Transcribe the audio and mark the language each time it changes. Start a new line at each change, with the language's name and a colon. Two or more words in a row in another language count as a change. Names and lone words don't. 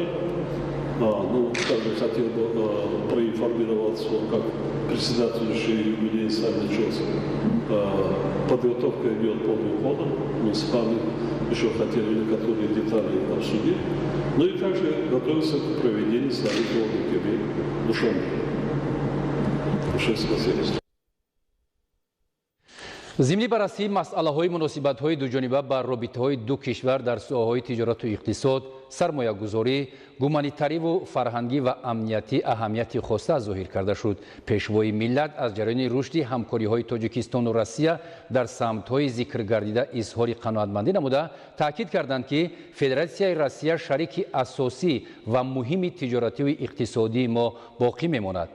Russian: Также хотел бы проинформировать, как председательствующий юбилей Сами Чос. Подготовка идет полным ходом. Мы с вами еще хотели некоторые детали обсудить. Ну и также готовимся к проведению саммита ОДКБ в Душанбе. Большое спасибо.
Tajik: зимни барраси масъалаҳои муносибатҳои дуҷониба ба робитаҳои ду кишвар дар соҳаҳои тиҷорату иқтисод, сармоягузорӣ, гуманитариву фарҳангӣ ва амнияти аҳамияти хоса зоҳир карда шуд. пешвои миллат аз ҷараёни рушди ҳамкориҳои Тоҷикистону Россия дар самтҳои зикргардида изҳори қаноатмандӣ намуда, таъкид карданд, ки Федератсияи Россия шарики асосӣ ва муҳими тиҷоративу иқтисодии мо боқӣ мемонад.